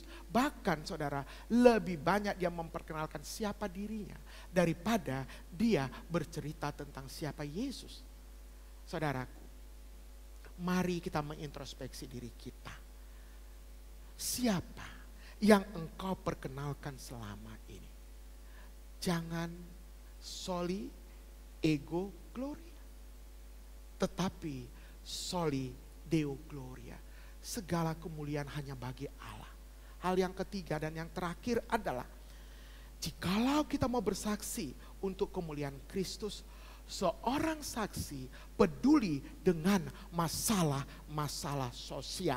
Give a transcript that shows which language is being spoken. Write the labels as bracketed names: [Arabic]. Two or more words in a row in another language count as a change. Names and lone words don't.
[Indonesian] Bahkan saudara, lebih banyak dia memperkenalkan siapa dirinya daripada dia bercerita tentang siapa Yesus. Saudaraku, mari kita mengintrospeksi diri kita. Siapa yang engkau perkenalkan selama ini? Jangan [Latin] soli ego gloria, [Indonesian] tetapi [Latin] soli deo gloria. [Indonesian] Segala kemuliaan hanya bagi Allah. Hal yang ketiga dan yang terakhir adalah Jikalau kita mau bersaksi untuk kemuliaan Kristus, seorang saksi peduli dengan masalah-masalah sosial.